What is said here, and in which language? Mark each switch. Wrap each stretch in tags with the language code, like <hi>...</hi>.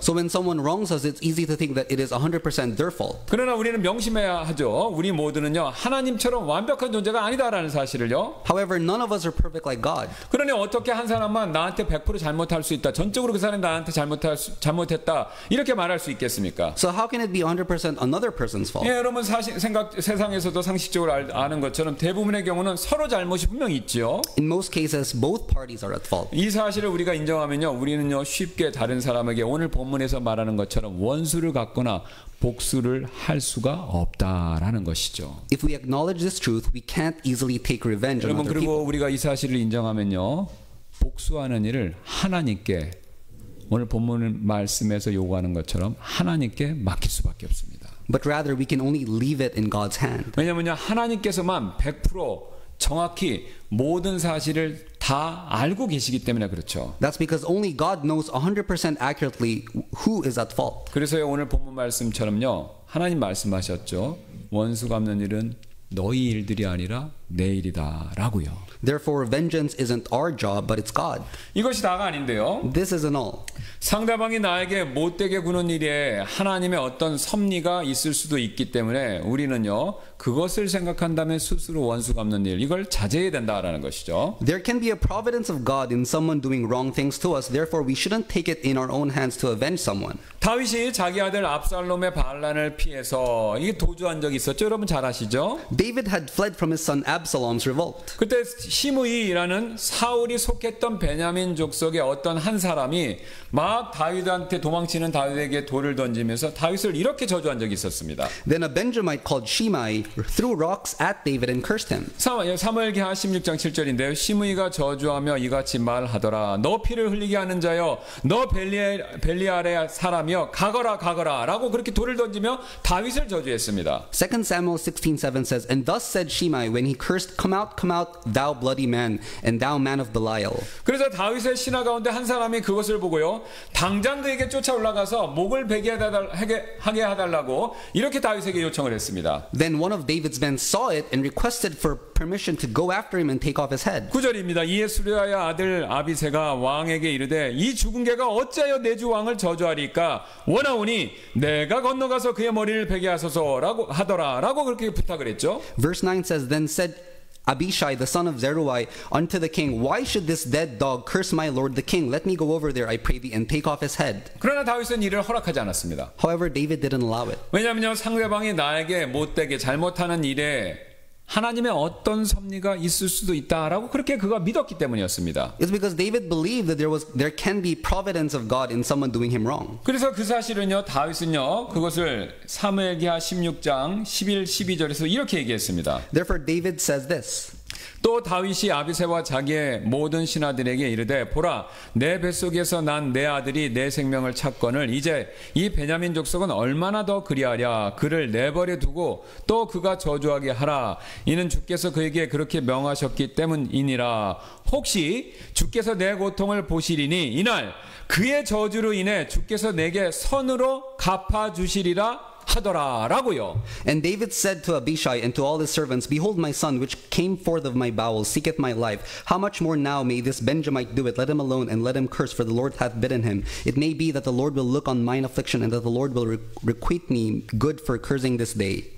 <en>So when someone wrongs us, it's easy to think that it is 100% their fault.</en> <ko>그러나 우리는 명심해야 하죠. 우리 모두는요, 하나님처럼 완벽한 존재가 아니다라는 사실을요.</ko> <en>However, none of us are perfect like God.</en> <ko>그러니 어떻게 한 사람만 나한테 100% 잘못할 수 있다, 전적으로 그 사람이 나한테 잘못했다, 이렇게 말할 수 있겠습니까?</ko> <en>So how can it be 100% another person's fault?</en> <ko>예, 여러분, 세상에서도 상식적으로 아는 것처럼 대부분의 경우는 서로 잘못이 분명히 있죠.</ko> <en>In most cases, both parties are at fault.</en> <ko>이 사실을 우리가 인정하면요, 우리는요, 쉽게 다른 사람에게 오늘 본문에서 말하는 것처럼 원수를 갖거나 복수를 할 수가 없다라는 것이죠.</ko> <en>If we acknowledge this truth, we can't easily take revenge on</en> <ko>여러분, 그리고</ko> <en>people.</en> <ko>우리가 이 사실을 인정하면요, 복수하는 일을 하나님께, 오늘 본문 말씀에서 요구하는 것처럼 하나님께 맡길 수밖에 없습니다.</ko> <en>But rather, we can only leave it in God's hand.</en> <ko>왜냐하면 하나님께서만 100% 정확히 모든 사실을 다 알고 계시기 때문에 그렇죠.</ko> <en>That's because only God knows 100% accurately who is at fault.</en> <ko>그래서요, 오늘 본문 말씀처럼요, 하나님 말씀하셨죠. 원수 갚는 일은 너희 일들이 아니라 내 일이다라고요.</ko> <en>Therefore, vengeance isn't our job, but it's God.</en> <ko>이것이 다가 아닌데요,</ko> <en>This isn't all.</en> <ko>상대방이 나에게 못되게 구는 일에 하나님의 어떤 섭리가 있을 수도 있기 때문에 우리는요, 그것을 생각한다면 스스로 원수 갚는 일, 이걸 자제해야 된다라는 것이죠.</ko> <en>There can be a providence of God in someone doing wrong things to us. Therefore, we shouldn't take it in our own hands to avenge someone.</en> <ko>다윗이 자기 아들 압살롬의 반란을 피해서 이게 도주한 적이 있었죠. 여러분 잘 아시죠?</ko> <en>David had fled from his son Absalom's revolt.</en> <ko>그때 시므이라는 사울이 속했던 베냐민 족속의 어떤 한 사람이 막 다윗한테 도망치는 다윗에게 돌을 던지면서 다윗을 이렇게 저주한 적이 있었습니다.</ko> <en>Then a Benjamite called Shimei threw rocks at David and cursed him.</en> <ko>사무엘기하 16장 7절인데요. 시므이가 저주하며 이같이 말하더라. 너 피를 흘리게 하는 자여, 너 벨리알의 사람이여, 가거라 라고 그렇게 돌을 던지며 다윗을 저주했습니다.</ko> <en>2 Samuel 16:7 says, And thus said Shimei when he accursed, come out, thou bloody man, and thou man of Belial.</en> <ko>그래서 다윗의 신하 가운데 한 사람이 그것을 보고요, 당장 그에게 쫓아 올라가서 목을 베게 하게 해달라고 이렇게 다윗에게 요청을 했습니다.</ko> <en>Then one of David's men saw it and requested for permission to go after him and take off his head.</en> <ko>9절입니다. 이에 수르야의 아들 아비새가 왕에게 이르되 이 죽은 개가 어찌하여 내 주 왕을 저주하리까 원하오니 내가 건너가서 그의 머리를 베게 하소서라고 하더라라고 그렇게 부탁을 했죠.</ko> <en>Verse 9 says, Then said Abishai the son of Zeruiah unto the king, Why should this dead dog curse my lord the king? Let me go over there, I pray thee, and take off his head.</en> <ko>그러나 다윗은 이를 허락하지 않았습니다.</ko> <en>However, David didn't allow it.</en> <ko>왜냐하면 상대방이 나에게 못되게 잘못하는 일에 하나님의 어떤 섭리가 있을 수도 있다라고 그렇게 그가 믿었기 때문이었습니다.</ko> <en>It's because David believed that there can be providence of God in someone doing him wrong.</en> <ko>그래서 그 사실은요, 다윗은요, 그것을 사무엘기하 16장 11, 12절에서 이렇게 얘기했습니다.</ko> <en>Therefore David says this.</en> <ko>또 다윗이 아비새와 자기의 모든 신하들에게 이르되 보라 내 뱃속에서 난 내 아들이 내 생명을 찾거늘 이제 이 베냐민 족속은 얼마나 더 그리하랴 그를 내버려 두고 또 그가 저주하게 하라 이는 주께서 그에게 그렇게 명하셨기 때문이니라. 혹시 주께서 내 고통을 보시리니 이날 그의 저주로 인해 주께서 내게 선으로 갚아주시리라 하더라라고요.</ko> <en>And David said to Abishai and to all his servants, Behold, my son, which came forth of my bowels, seeketh my life. How much more now may this Benjamite do it? Let him alone, and let him curse, for the Lord hath bidden him. It may be that the Lord will look on mine affliction, and that the Lord will requite me good for cursing this day.</en>